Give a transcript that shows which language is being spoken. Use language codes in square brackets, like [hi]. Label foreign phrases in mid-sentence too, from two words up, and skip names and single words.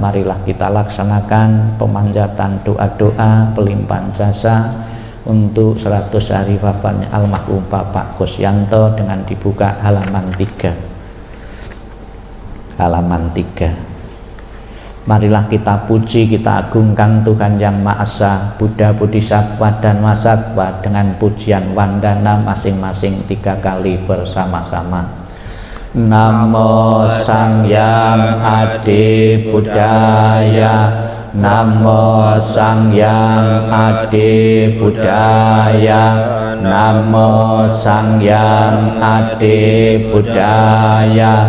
[id] Marilah kita laksanakan pemanjatan doa-doa pelimpahan jasa untuk 100 hari wafatnya almarhum Bapak Kusyanto dengan dibuka halaman 3. Halaman 3. Marilah kita puji, kita agungkan Tuhan Yang Maha Esa, Buddha, Bodhisattva dan Mahasattva dengan pujian wandana masing-masing 3 kali bersama-sama. [pi] Namo Sangyang Adi Buddhaya, Namo Sangyang Adi Buddhaya, Namo Sangyang Adi Buddhaya.